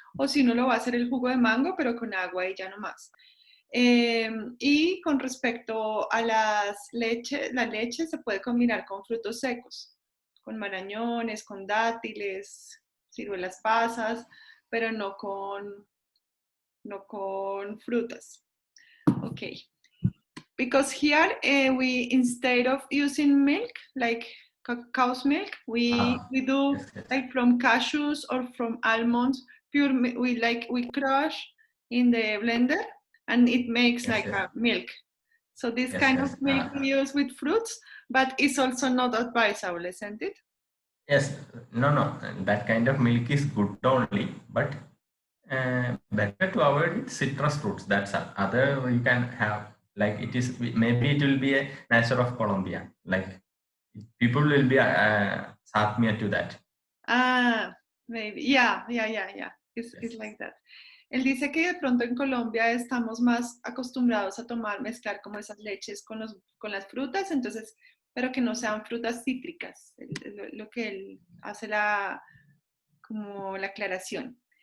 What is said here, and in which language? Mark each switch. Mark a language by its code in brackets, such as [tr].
[es] O si uno lo va a hacer el jugo de mango, pero con agua y ya no más. Y con respecto a la leche se puede combinar con frutos secos, con marañones, con dátiles, ciruelas pasas, pero no con frutas. [en] Okay. Because here we, instead of using milk, like cow's milk, we do like from cashews or from almonds, pure, we crush in the blender and it makes like a milk. So this kind of milk we use with fruits, but it's also not advisable, isn't it? Yes, no, that kind of milk is good only, but better to avoid with citrus fruits. That's other you can have, like it is, maybe it will be a nature of Colombia, like people will be satmia to that. Maybe, yeah. It's like that. [es] Él dice que de pronto en Colombia estamos más acostumbrados a mezclar como esas leches con las frutas, entonces, pero que no sean frutas cítricas, lo que él hace como la aclaración.